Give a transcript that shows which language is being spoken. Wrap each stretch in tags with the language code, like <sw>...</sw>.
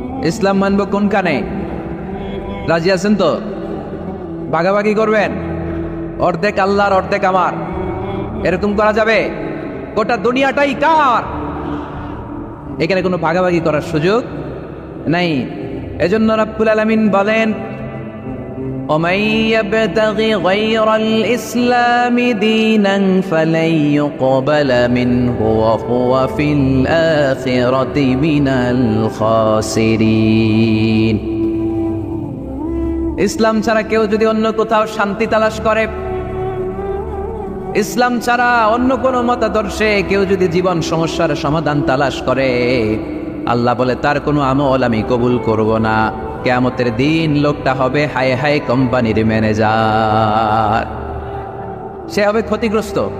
<bn>ইসলাম মানবো কোনখানে? রাজি আছেন তো? ভাগাভাগি করবেন, অর্ধেক আল্লাহর অর্ধেক আমার, এরকম করা যাবে? গোটা দুনিয়াটাই কার, এখানে কোনো ভাগাভাগি করার সুযোগ নাই।</bn> <ar>এজন্য রাব্বুল আলামিন বলেন, ومن يبتغ غير الإسلام دينا فلن يقبل منه وهو في الآخرة من الخاسرين।</ar> <bn>ইসলাম ছাড়া কেউ যদি অন্য কোথাও শান্তি তালাশ করে, ইসলাম ছাড়া অন্য কোনো মতাদর্শে কেউ যদি জীবন সমস্যার সমাধান তালাশ করে, আল্লাহ বলে তার কোনো আমল আমি কবুল করব না। কিয়ামতের দিন লোকটা হবে হাই হাই কোম্পানির ম্যানেজার, সে হবে ক্ষতিগ্রস্ত।</bn>